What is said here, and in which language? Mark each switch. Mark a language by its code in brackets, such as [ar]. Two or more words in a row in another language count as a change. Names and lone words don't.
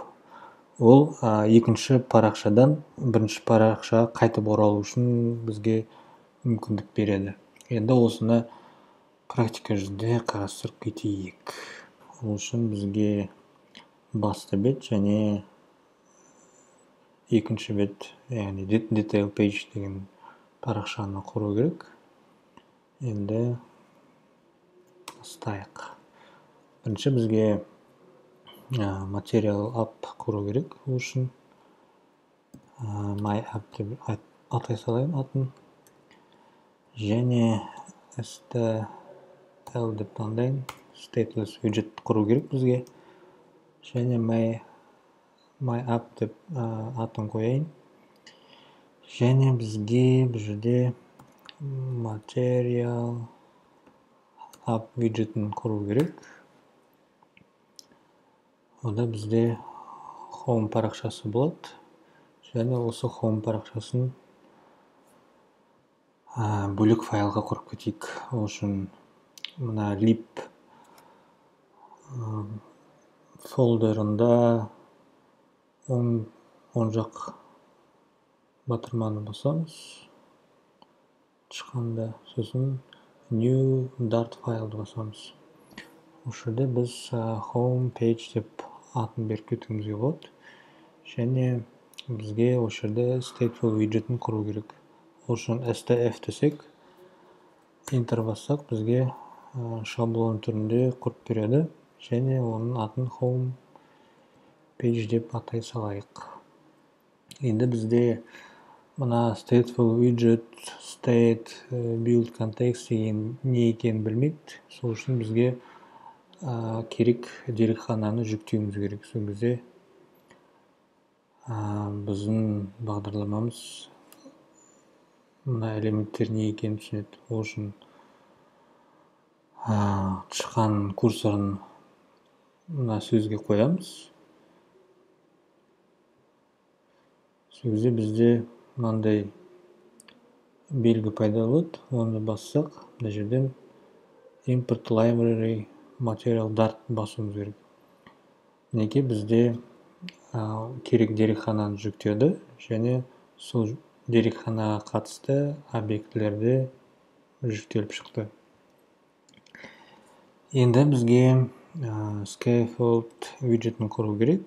[kk] Ол екінші парақшадан бірінші парақшаға қайтып оралу үшін бізге мүмкіндік береді. Енді осыны практика жүзінде қарастырып кетейік. Ол үшін бізге басты бет және екінші бет, яғни [en] detail page [kk] деген парақшаны құру керек. Енді бастайық. Бірінші бізге [en] material app [kk] құру керек. Ол үшін [en] my app [kk] деп атай салайын атын. Және STL деп таңдайын. [en] Stateless widget [kk] құру керек бізге. Және [en] my app [kk] деп атын қояйын. Және бізге бұл жерде [en] material app widgetін [kk] құру керек. Онда бізде home парақшасы болады. Және осы home парақшасын бөлек файлға құрып кетейік. Ол үшін мына lib фолдерында оң жақ батырманы басамыз. Шыққанда сосын [en] new dart [kk] файлды басамыз. Осы жерде біз [en] home page [kk] деп атын беріп кетуімізге болады. Және бізге осы жерде [en] stateful widgetін [kk] құру керек. Ол үшін stf десек, enter бассақ, бізге шаблон түрінде құрып береді. Және оның атын [en] home page [kk] деп атай салайық. Енді бізде мына [en] stateful widget, state, build context [kk] деген не екенін білмейді. Сол үшін бізге керек дерекхананы жүктеуіміз керек. Сол кезде біздің бағдарламамыз мына элементтер не екенін түсінеді. Ол үшін шыққан курсорын мына сөзге қоямыз. Сол кезде бізде мынандай белгі пайда болады. Оны бассақ, мына жерден [en] import library material dart [kk] басуымыз керек. Неге бізде керек дерекхананы жүктеді және сол дерекханаға қатысты объектілерде жүктеліп шықты. Енді бізге [en] scaffold widgetін [kk] құру керек.